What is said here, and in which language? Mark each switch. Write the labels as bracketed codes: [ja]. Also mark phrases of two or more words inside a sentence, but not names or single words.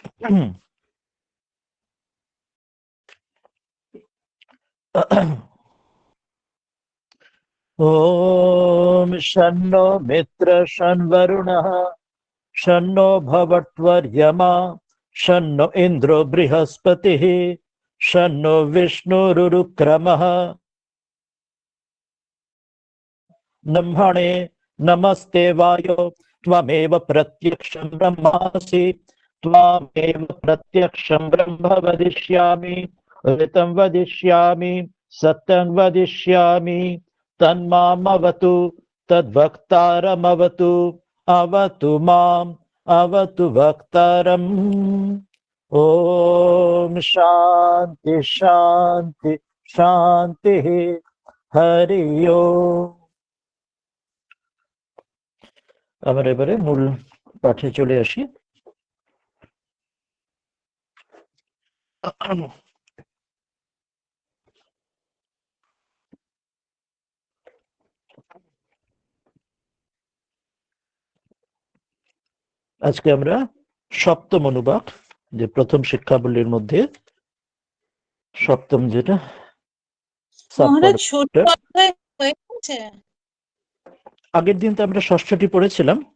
[sa] ওম শন্নো মিত্র শন্বরুণঃ শন্নো ভবত্বর্য়মা শন্নো ইন্দ্রো বৃহস্পতিঃ শন্নো বিষ্ণুরুক্রমঃ ব্রহ্মণে নমস্তে বায়ো त्वमेव प्रत्यक्षं ब्रह्मासि त्वामेव प्रत्यक्षं ब्रह्म वदिष्यामि ऋतं वदिष्यामि सत्यं वदिष्यामि तन्मामवतु तद्वक्तारमवतु अवतु माम् अवतु वक्तारम्। ओम शांति शांति शांति। हरि ओम। [bn] আমরা এবারে মূল পাঠে চলে আসি। আজকে আমরা 7ম অনুবাক, যে প্রথম শিক্ষাবলীর মধ্যে 7ম, যেটা আগের দিন তো আমরা 6ষ্ঠটি পড়েছিলাম।